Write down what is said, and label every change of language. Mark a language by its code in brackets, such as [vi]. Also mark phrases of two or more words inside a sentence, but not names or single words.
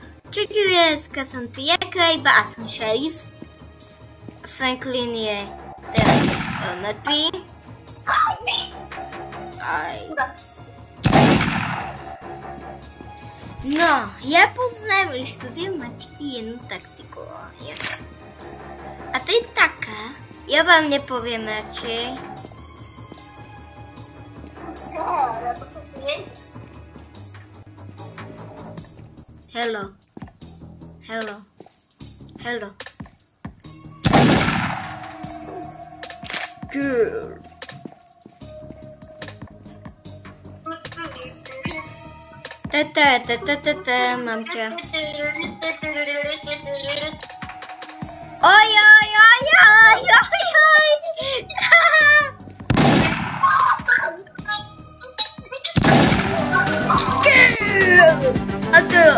[sk] Dneska som tu iba a som šerif. Franklin je teraz mŕtvý. No, ja poznám už tie mačky jednu taktiku. A to je taká, ja vám nepoviem radšej. Hello. [en] Hello. Hello. Girl. [sk] Mám ťa. Oj. Girl. A teraz.